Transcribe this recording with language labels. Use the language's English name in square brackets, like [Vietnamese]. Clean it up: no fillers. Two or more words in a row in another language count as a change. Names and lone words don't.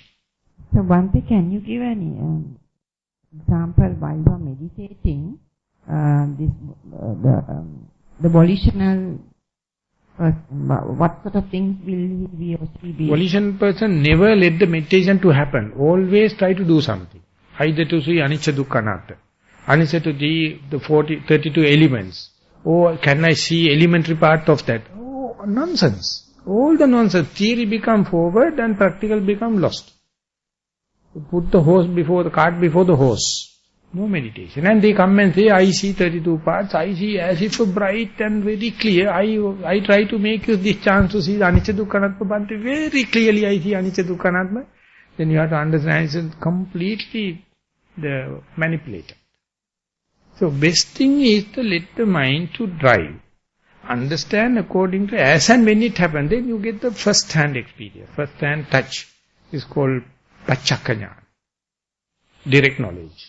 [English] So Bhante, can you give any example while you are meditating, the volitional person, what sort of things will he or she be? Volitional person never let the meditation to happen. Always try to do something. Either to see [Pali] anicca dukkha anatta, [English] anicca to see the 32 elements. Or can I see elementary part of that? Oh, nonsense. All the nonsense. Theory become forward and practical become lost. Put the cart before the horse. No meditation. And they come and say, I see 32 parts, I see as if bright and very clear. I try to make you this chance to see [Pali] anicca dukkha anatta bhante. [English] Very clearly I see [Pali] anicca dukkha anatta. [English] Then you have to understand it's completely the manipulator. So best thing is to let the mind to drive. Understand according to as and when it happens, then you get the first hand experience, first hand touch. It's called Pachakanya, direct knowledge.